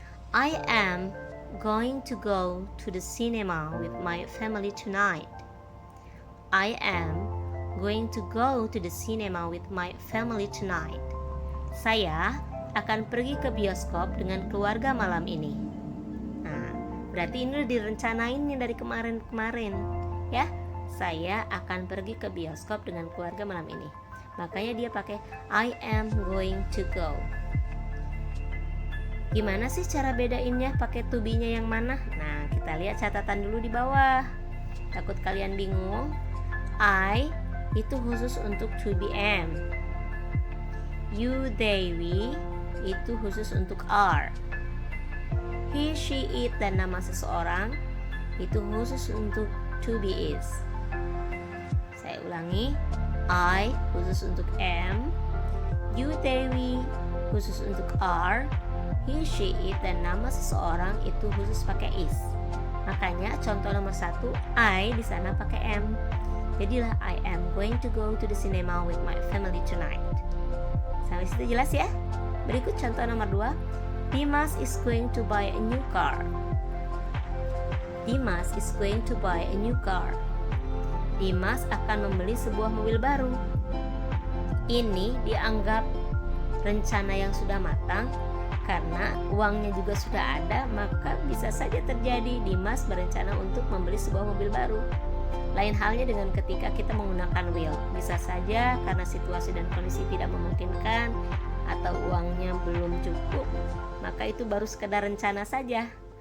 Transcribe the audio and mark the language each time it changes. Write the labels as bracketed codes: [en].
[en] I am going to go to the cinema with my family tonight. I am going to go to the cinema with my family tonight. [id] Saya akan pergi ke bioskop dengan keluarga malam ini. Nah, berarti ini udah direncanain nih dari kemarin-kemarin, ya. Saya akan pergi ke bioskop dengan keluarga malam ini. Makanya dia pakai [en] I am going to go. [id] Gimana sih cara bedainnya pakai to be-nya yang mana? Nah, kita lihat catatan dulu di bawah. Takut kalian bingung. I itu khusus untuk to be am. You, they, we itu khusus untuk are. He, she, it dan nama seseorang itu khusus untuk to be is. Saya ulangi. I khusus untuk am. You, they, we khusus untuk are. He, she, it dan nama seseorang itu khusus pakai is. Makanya contoh nomor 1, I di sana pakai am. Jadilah [en] I am going to go to the cinema with my family tonight. [id] Sampai situ jelas ya? Berikut contoh nomor 2. [en] Dimas is going to buy a new car. Dimas is going to buy a new car. [id] Dimas akan membeli sebuah mobil baru. Ini dianggap rencana yang sudah matang karena uangnya juga sudah ada, maka bisa saja terjadi Dimas berencana untuk membeli sebuah mobil baru. Lain halnya dengan ketika kita menggunakan will. Bisa saja karena situasi dan kondisi tidak memungkinkan atau uangnya belum cukup, maka itu baru sekedar rencana saja.